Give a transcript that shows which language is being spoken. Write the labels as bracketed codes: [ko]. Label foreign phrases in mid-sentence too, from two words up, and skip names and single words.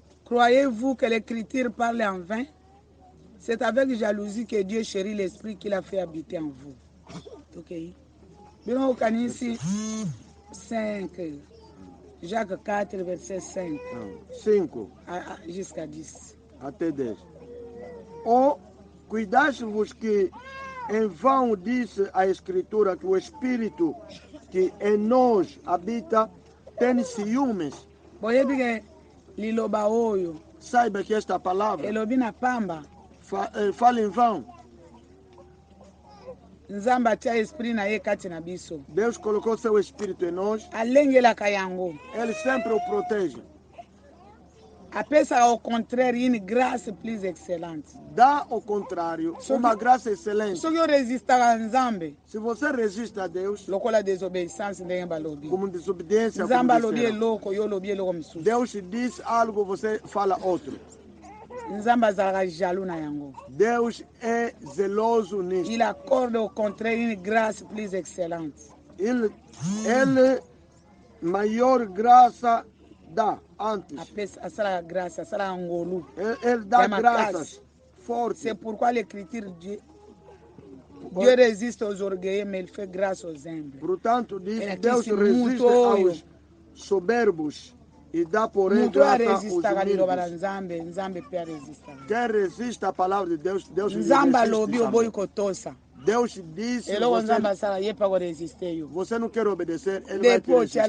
[fr] Croyez-vous que l'écriture parle en vain? C'est avec jalousie que Dieu chérit l'esprit qu'il a fait habiter en vous. Ok. Bien, ici 5, Jacques 4, verset 5. 5. Jusqu'à 10. [pt] Até 10. Ou cuidai-vos que em vão diz a Escritura que o Espírito que em nós habita tem ciúmes. Saiba que esta palavra fala em vão. Deus colocou seu Espírito em nós. Ele sempre o protege. Ao contrário, [fr] une grâce plus excellente. [pt] Dá ao contrário, uma graça excelente. Se você resiste a Deus, como desobediência, Deus diz algo, você fala outro. Deus é zeloso nisso. [fr] Il accorde au contraire une grâce plus excellente. [pt] Ele maior graça dá antes. Ele dá graças fortes. [fr] C'est pourquoi l'écriture dit Dieu résiste aux orgueilleux, mais il fait grâce aux humbles. [pt] Portanto, diz Deus resiste aos soberbos e dá porém graça aos humildes. Quem resiste à palavra de Deus, Deus resiste. Deus disse, você não quer obedecer, ele vai te resistir.